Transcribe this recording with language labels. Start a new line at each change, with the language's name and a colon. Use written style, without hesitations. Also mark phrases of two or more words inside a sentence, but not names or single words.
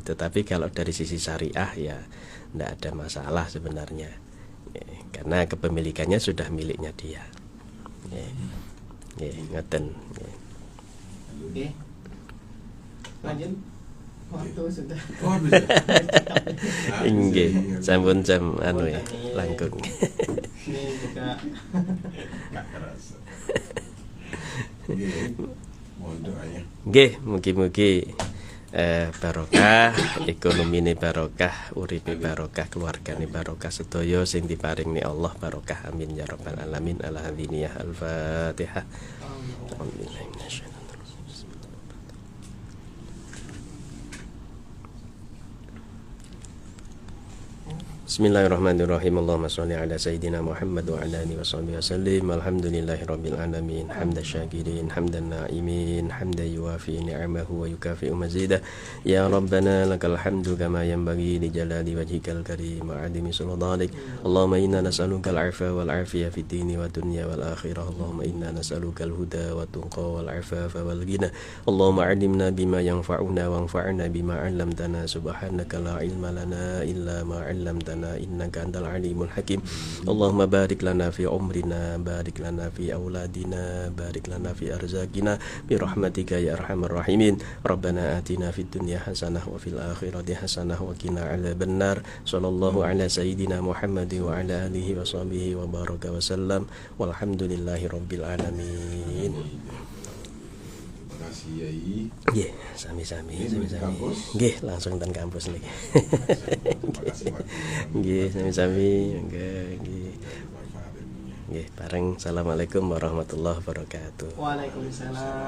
Indonesian: Tetapi kalau dari sisi syariah ya tidak ada masalah sebenarnya, karena kepemilikannya sudah miliknya dia.
Javanese: Ngoten.
Indonesian: Lanjut. Waktu sudah.
Javanese: Inggih, sampun jam langkung.
Indonesian: Ini juga Gak kerasa. Mohon doanya.
Javanese: Nggih, mugi-mugi barokah, ekonomi ini barokah, uripe barokah, keluarga ini barokah, sedaya sing diparingni Allah barokah,
Arabic: آمين يا رب العالمين. الهادنية الفاتحة. بسم الله الرحمن الرحيم. اللهم صل على سيدنا محمد وعلى آله وصحبه وسلم. الحمد لله رب العالمين. حمد الشاكرين، حمد الناعمين، حمدا يوافي نعمه ويكافئ مزيده. يا ربنا لك الحمد كما ينبغي لجلال وجهك الكريم وعظيم سلطانك. اللهم إنا نسألك العفو والعافية في الدين والدنيا والآخرة. اللهم إنا نسألك الهدى والتقى والعفاف والغنى. اللهم علمنا بما ينفعنا وانفعنا بما علمتنا. سبحانك لا علم لنا إلا ما علمتنا إنك أنت العليم الحكيم. اللهم بارك لنا في عمرنا، بارك لنا في أولادنا، بارك لنا في أرزاقنا برحمتك يا أرحم الراحمين. ربنا آتنا في الدنيا حسنة وفي الآخرة حسنة وقنا عذاب النار. صلى الله على سيدنا محمد وعلى آله وصحبه وبارك وسلم. والحمد لله رب العالمين.
Indonesian: Terima kasih Yai.
Javanese: Nggih, sami-sami. Nggih, langsung ten kampus niki. Nggih, sami-sami. Nggih, bareng.
Arabic: السلام عليكم ورحمة الله وبركاته. وعليكم السلام.